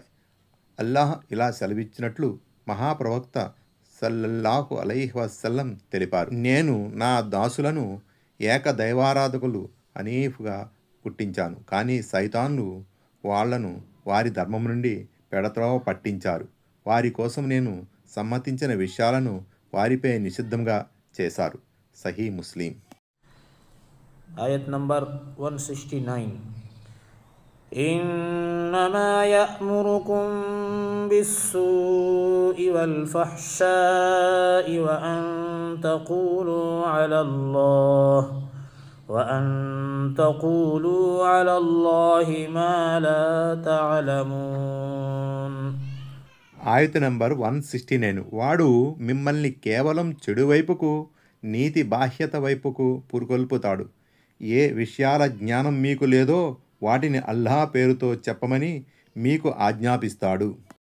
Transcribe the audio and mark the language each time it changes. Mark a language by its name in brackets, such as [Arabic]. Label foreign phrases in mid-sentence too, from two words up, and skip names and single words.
[Telugu] అల్లాహ్ ఇలా సెలవిచ్చినట్లు మహాప్రవక్త [Arabic] صلى الله عليه وسلم [Telugu] తెలిపారు, నేను నా దాసులను ఏకదైవారాధకులు హనీఫ్గా పుట్టించాను, కానీ సైతాన్లు వాళ్లను వారి ధర్మం నుండి పెడత్రోవ పట్టించారు. వారి కోసం నేను సమ్మతించిన విషయాలను వారిపై నిషిద్ధంగా చేశారు. సహీ ముస్లిం. ఆయత్ నంబర్ 169. [Arabic] إنما يأمركم بالسوء والفحشاء وأن تقولوا على الله ما لا تعلمون. [Telugu] ఆయత నంబర్ 169. వాడు మిమ్మల్ని కేవలం చెడు వైపుకు, నీతి బాహ్యత వైపుకు పురుకొల్పుతాడు. ఏ విషయాల జ్ఞానం మీకు లేదో వాటిని అల్లాహ్ పేరుతో చెప్పమని మీకు ఆజ్ఞాపిస్తాడు.